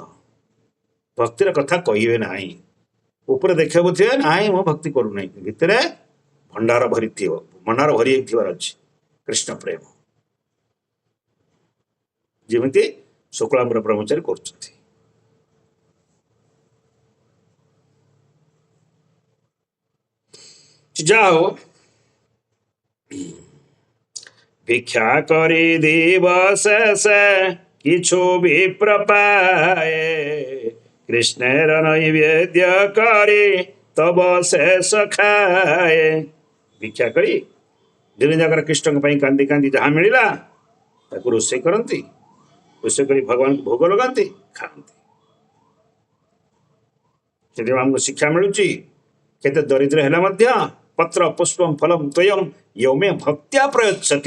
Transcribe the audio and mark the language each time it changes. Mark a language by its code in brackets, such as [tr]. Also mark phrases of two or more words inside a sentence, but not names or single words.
[or] ଭକ୍ତିର କଥା କହିବେ ନାହିଁ, ଉପରେ ଦେଖିବାକୁ ଥିବେ, ନାହିଁ ମୁଁ ଭକ୍ତି କରୁନାହିଁ, ଭିତରେ ଭଣ୍ଡାର ଭରିଥିବ, ଭଣ୍ଡାର ଭରି ଥିବାର ଅଛି କୃଷ୍ଣ ପ୍ରେମ, ଯେମିତି ଶୁକ୍ଳାମ୍ବର ବ୍ରହ୍ମଚାରୀ କରୁଛନ୍ତି। [bn] ଯାଅ ভিক্ষা করে দিবশেষ কিছু বিপ্র পায়ে, কৃষ্ণের নৈবেদ্য করে তব শেষ খাଏ। [or] ଭିକ୍ଷା କରି ଦିନ ଯାକର କୃଷ୍ଣଙ୍କ ପାଇଁ କାନ୍ଦି କାନ୍ଦି ଯାହା ମିଳିଲା ତାକୁ ରୋଷେଇ କରନ୍ତି, ରୋଷେଇ କରି ଭଗବାନଙ୍କୁ ଭୋଗ ଲଗାନ୍ତି, ଖାଆନ୍ତି। ସେଥିପାଇଁ ଆମକୁ ଶିକ୍ଷା ମିଳୁଛି, କେତେ ଦରିଦ୍ର ହେଲେ ମଧ୍ୟ [sa] ପତ୍ର ପୁଷ୍ପମ ଫଲମ ତ୍ୱୟମ୍ ୟୌମେ ଭକ୍ତ୍ୟା ପ୍ରୟଚ୍ଛତି।